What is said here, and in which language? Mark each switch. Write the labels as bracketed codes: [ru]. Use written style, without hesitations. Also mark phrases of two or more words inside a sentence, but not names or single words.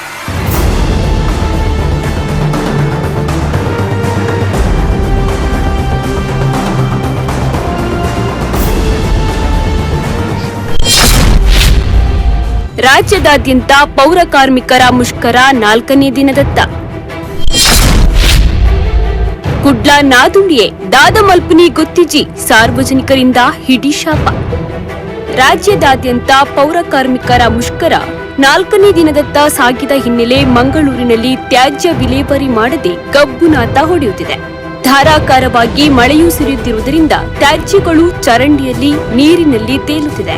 [kn] ರಾಜ್ಯದಾದ್ಯಂತ ಪೌರ ಕಾರ್ಮಿಕರ ಮುಷ್ಕರ 4ನೇ ದಿನದತ್ತ. [tcy] ಕುಡ್ಲ ನಾದುಂಡಿಯೇ ದಾದ ಮಲ್ಪುನಿ ಗೊತ್ತಿಜಿ [kn] ಸಾರ್ವಜನಿಕರಿಂದ ಹಿಡಿಶಾಪ. ರಾಜ್ಯದಾದ್ಯಂತ ಪೌರ ಕಾರ್ಮಿಕರ ಮುಷ್ಕರ 4ನೇ ದಿನದತ್ತ ಸಾಗಿದ ಹಿನ್ನೆಲೆ ಮಂಗಳೂರಿನಲ್ಲಿ ತ್ಯಾಜ್ಯ ವಿಲೇವಾರಿ ಮಾಡದೆ ಗಬ್ಬುನಾತ ಹೊಡೆಯುತ್ತಿದೆ. ಧಾರಾಕಾರವಾಗಿ ಮಳೆಯೂ ಸುರಿಯುತ್ತಿರುವುದರಿಂದ ತ್ಯಾಜ್ಯಗಳು ಚರಂಡಿಯಲ್ಲಿ, ನೀರಿನಲ್ಲಿ ತೇಲುತ್ತಿದೆ.